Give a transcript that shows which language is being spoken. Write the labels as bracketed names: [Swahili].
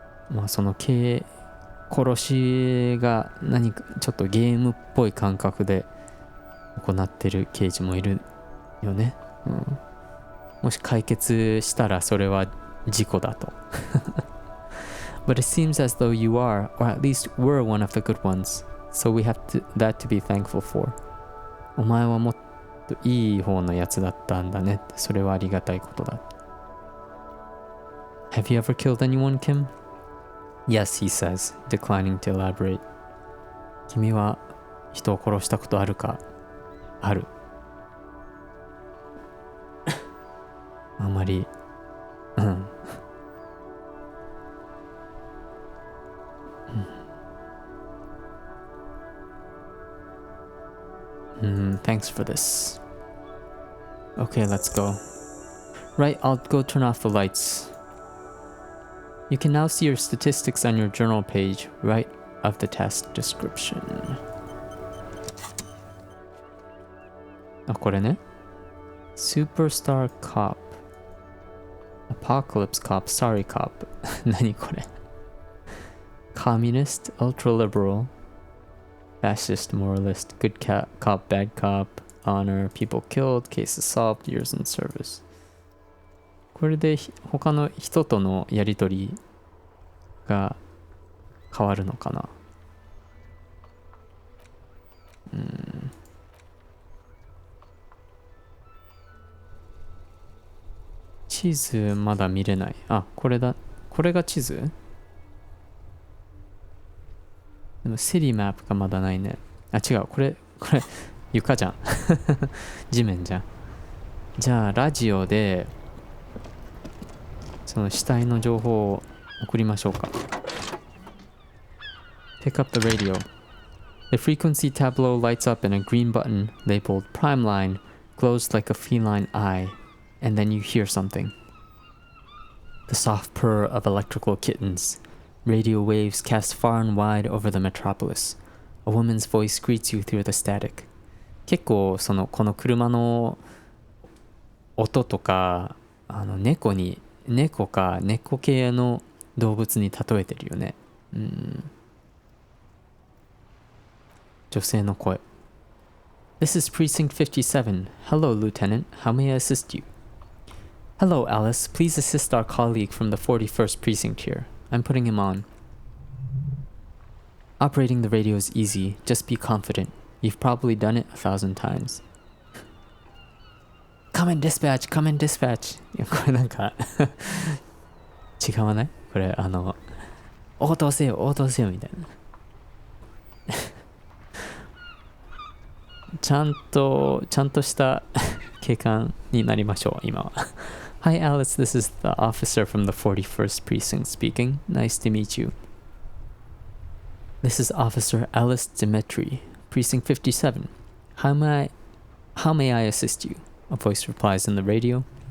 [Japanese] まあその殺しが何かちょっとゲームっぽい感覚で行ってる刑事もいるよね。もし解決したらそれは事故だと。 [English] But it seems as though you are, or at least were one of the good ones. So we have that to be thankful for. [Japanese] お前はもっといい方のやつだったんだね。それはありがたいことだ。 [English] Have you ever killed anyone, Kim? Yes, he says, declining to elaborate. [Japanese] 君は人を殺したことあるか？ある。あまり、 [English] Thanks for this. Okay, let's go. Right, I'll go turn off the lights. You can now see your statistics on your journal page, right of the task description. [Japanese] これね。 [English] Superstar Cop. Apocalypse Cop, Sorry Cop. [Japanese] 何これ？ [English] Communist, Ultra-liberal, Fascist, Moralist, Good Cop, Bad Cop, Honor, People Killed, Cases Solved, Years in Service. [Japanese] これで他の人とのやりとりが変わるのかな。地図まだ見れない。これだ。これが地図？でもシティマップがまだないね。違う。これ床じゃん。地面じゃん。じゃあラジオでその死体の情報を送りましょうか。 [English] Pick up the radio. The frequency tableau lights up and a green button labeled Prime Line glows like a feline eye, and then you hear something. The soft purr of electrical kittens. Radio waves cast far and wide over the metropolis. A woman's voice greets you through the static. [Japanese] 結構この車の音とか猫か猫系の動物に例えてるよね。女性の声。 [English] This is Precinct 57. Hello, Lieutenant. How may I assist you? Hello, Alice. Please assist our colleague from the 41st Precinct here. I'm putting him on. Operating the radio is easy. Just be confident. You've probably done it 1,000 times. Come in dispatch, come in dispatch. [Japanese] いやこれなんか違わない？これ応答せよ応答せよみたいなちゃんとした警官になりましょう今は。 [English] Hi Alice, this is the officer from the 41st precinct speaking. Nice to meet you. This is Officer Alice Dimitri, precinct 57. How may I assist you? A voice replies in the radio.